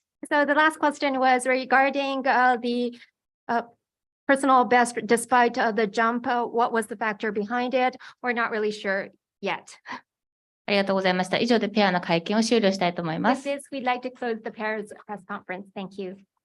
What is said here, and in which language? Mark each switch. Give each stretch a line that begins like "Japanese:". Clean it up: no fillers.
English: So the last question was regarding the personal best despite the jump. What was the factor behind it? We're not really sure yet.
Japanese: ありがとうございました。以上でペアの会見を終了したいと思いま
English: With
Japanese: す。
English: this, we'd like to close the pairs press conference. Thank you.